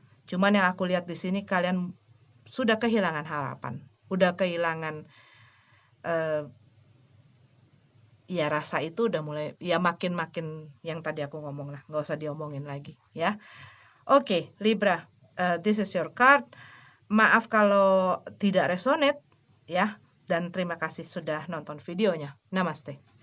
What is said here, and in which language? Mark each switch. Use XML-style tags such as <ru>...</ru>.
<id>Cuman yang aku lihat di sini kalian sudah kehilangan harapan, udah kehilangan rasa itu udah mulai makin yang tadi aku ngomong lah, nggak usah diomongin lagi ya.</id> <en>Oke, Libra, this is your card.</en> <id>Maaf kalau tidak resonate ya, dan terima kasih sudah nonton videonya. Namaste.</id>